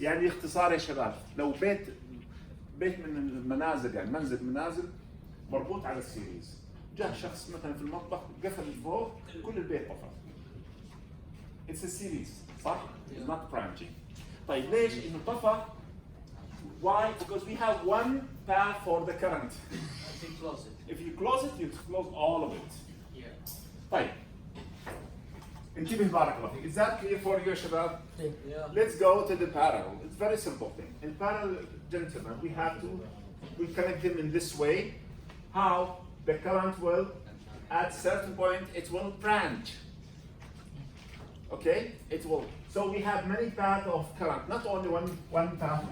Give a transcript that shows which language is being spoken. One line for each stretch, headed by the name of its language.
Arabic: يعني اختصار يا شباب, لو بيت من المنازل, يعني منزل منازل مربوط على السيريز, جاء شخص مثلا في المطبخ قفل الضوء, كل البيت طفى.
English: It's a series, صح? It's not branching.
Arabic: طيب ليش انه طفى?
English: Why? Because we have one path for the current. If you close it. If you close it, you close all of it. Yeah.
Arabic: طيب. انتبه بارك الله فيك.
English: Is that clear for you
Arabic: يا شباب?
English: Yeah. Let's go to the parallel. It's very simple thing. In parallel, gentlemen, we connect them in this way. How? The current will, at certain point, it will branch. Okay? It will. So we have many paths of current, not only one path.